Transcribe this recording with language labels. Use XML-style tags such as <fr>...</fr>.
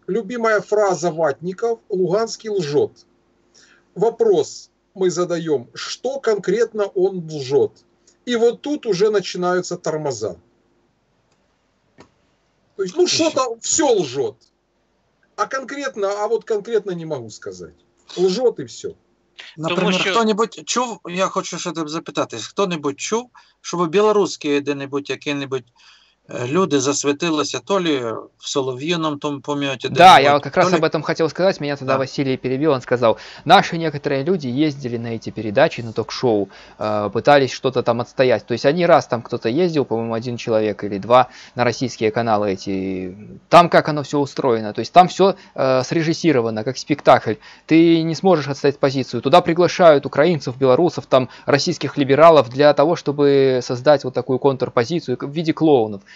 <ru>Любимая фраза ватников: Луганский лжет. Вопрос мы задаем, что конкретно он лжет. И вот тут уже начинаются тормоза. То есть, ну что-то все лжет. А вот конкретно не могу сказать.</ru> <uk>Лжет і все. Наприклад, хто-небудь чув, я хочу ще запитати, хто-небудь чув, щоб білоруський де-небудь, який-небудь</uk> <ru>люди засветилися то ли в Соловьином том помете. Да, я как раз об этом хотел сказать, меня тогда Да. Василий перебил, он сказал, наши некоторые люди ездили на эти передачи, на ток-шоу, пытались что-то там отстоять, то есть они раз там кто-то ездил, по-моему, один человек или два на российские каналы эти, там как оно все устроено, то есть там все срежиссировано, как спектакль, ты не сможешь отстоять позицию, туда приглашают украинцев, белорусов, там российских либералов для того, чтобы создать вот такую контрпозицию в виде клоунов.</ru>